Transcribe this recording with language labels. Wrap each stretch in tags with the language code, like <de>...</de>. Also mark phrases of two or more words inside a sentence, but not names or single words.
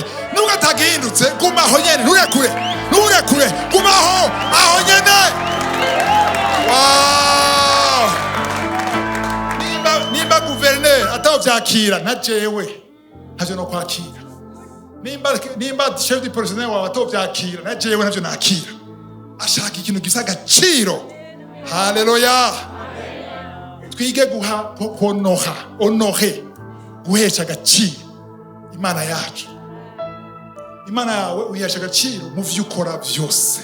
<rn>Nubwo atagihindutse gumaho nyene nturekure gumaho aho nyene. Wow! Nimba gouverneur atavyakira na jewe ntavyo no kwakira. Nimba</rn> <fr>chef du personnel</fr> <rn>wawe atavyakira na jewe ntavyo nakira. Ashaka ikintu gisa agaciro. Haleluya. Twige guha honore guhesha agaciro Imana yacu. Imana yawe uyesha agaciro mu vyo ukora byose.</rn>